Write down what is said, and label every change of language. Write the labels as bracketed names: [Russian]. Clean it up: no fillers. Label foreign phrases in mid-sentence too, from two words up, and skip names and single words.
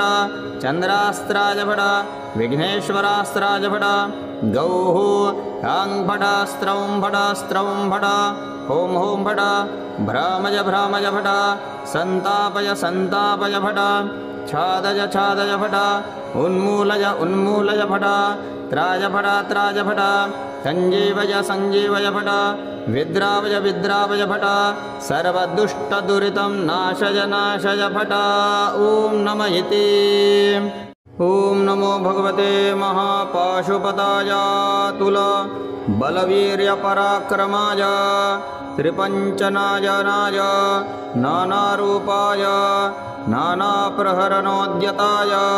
[Sanskrit] चंद्रास्त्राय भट विघ्नेश्वरास्त्राय भट गौः आं भट स्त्रौं भट हों हों भट भ्रामय भ्रामय भट संतापय संतापय भट छादय छादय भट उन्मूलय उन्मूलय भट त्राय भट संजीवय संजीवय भट विद्रावय विद्रावय भट सर्वदुष्टदुरितं नाशय नाशय भट। ॐ नम इति। ॐ नमो भगवते महापाशुपताय तुल बलवीर्यपराक्रमाय त्रिपञ्चनायनाय नानारूपाय नानाप्रहरणोद्यताय